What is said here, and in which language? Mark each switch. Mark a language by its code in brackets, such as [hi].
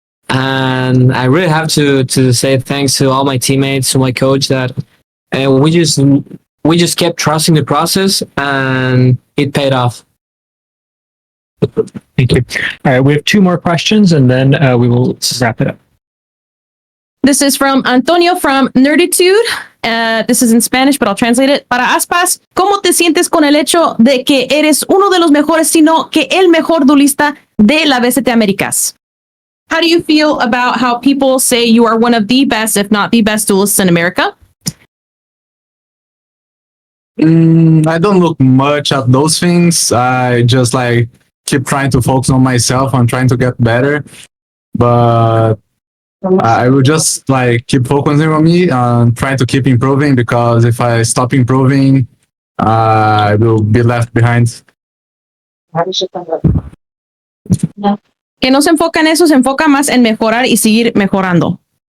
[en] And I really have to say thanks to all my teammates, to my coach, that we just kept trusting the process, and it paid off. Thank you. All right, we have 2 more questions, and then we will wrap it up. This is from Antonio from Nerditude. This is in Spanish, but I'll translate it. [es] Para Aspas, ¿cómo te sientes con el hecho de que eres uno de los mejores, sino que el mejor duelista de la VCT Américas? [en] How do you feel about how people say you are one of the best, if not the best duelists in America? I don't look much at those things. I just like keep trying to focus on myself and trying to get better. But I will just like keep focusing on me and trying to keep improving, because if I stop improving, I will be left behind. [es] Que no se enfoca en eso, se enfoca más en mejorar y seguir mejorando.